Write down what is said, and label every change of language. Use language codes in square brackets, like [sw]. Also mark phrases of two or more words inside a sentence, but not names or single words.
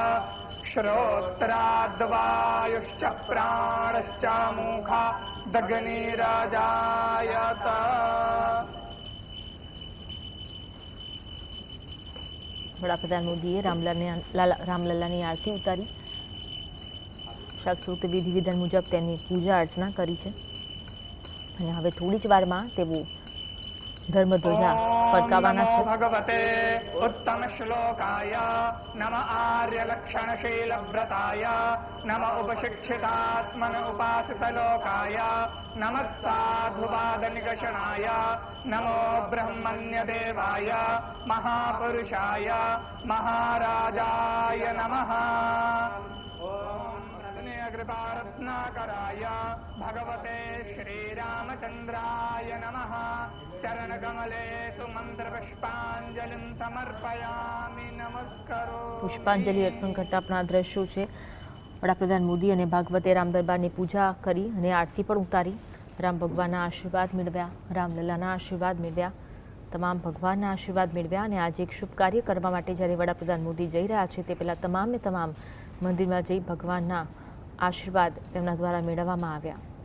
[sa] श्रोत्राद्वायुश्च प्राणश्च मुखा दग्निरजायत. [gu] વડાપ્રધાન મોદીએ રામલલાની આરતી ઉતારી, શાસ્ત્રોક્ત વિધિ વિધાન મુજબ તેની પૂજા અર્ચના કરી છે અને હવે થોડી જ વારમાં તેઓ ધર્મધ્વજા ફરકાવવાના છે. [sa] ભગવતે ઉત્તમ શ્લોકાય નમ આર્ય લક્ષણશીલ વ્રતાય નમ ઉપશિક્ષિતાત્મન ઉપાસિત લોકાય નમ સાધુવાદ નિગષણાય નમો બ્રહ્મણ્ય દેવાય મહાપુરુષાય મહારાજાય નમઃ. कृपारत्नाकराय भगवते श्रीरामचन्द्राय नमः. चरणकमलेषु मन्त्रपुष्पाञ्जलिं समर्पयामि. नमस्करो. [gu] પુષ્પાંજલિ અર્પણ કરતા આપણા દ્રશ્યો છે. વડાપ્રધાન મોદી અને ભાગવતે રામ દરબારની પૂજા કરી અને આરતી પણ ઉતારી. રામ ભગવાનના આશીર્વાદ મેળવ્યા, રામલલાના આશીર્વાદ મેળવ્યા, તમામ ભગવાનના આશીર્વાદ મેળવ્યા અને આજે એક શુભ કાર્ય કરવા માટે જ્યારે વડાપ્રધાન મોદી જઈ રહ્યા છે તે પહેલાં તમામે તમામ મંદિરમાં જઈ ભગવાનના આશીર્વાદ તેમના દ્વારા મેળવવામાં આવ્યા.